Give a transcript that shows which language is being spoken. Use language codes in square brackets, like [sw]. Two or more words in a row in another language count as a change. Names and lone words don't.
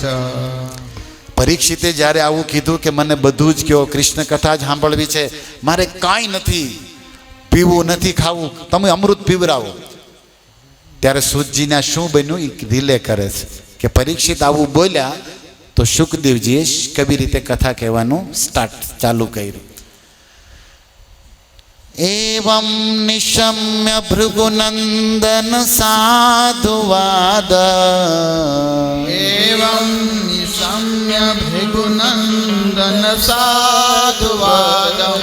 [gu] પરીક્ષિતે જ્યારે આવું કીધું કે મને બધું જ કહો, કૃષ્ણ કથા જ સાંભળવી છે, મારે કાંઈ નથી પીવું, નથી ખાવું, તમે અમૃત પીવરાવો. ત્યારે સૂતજીને શું બન્યું એ રિલે કરે છે કે પરીક્ષિત આવું બોલ્યા તો સુખદેવજીએ કવી રીતે કથા કહેવાનું ચાલુ કર્યું. [sa] एवं निशम्य भृगुनंदन साधुवाद. एवं निशम्य भृगुनंदन साधुवाद.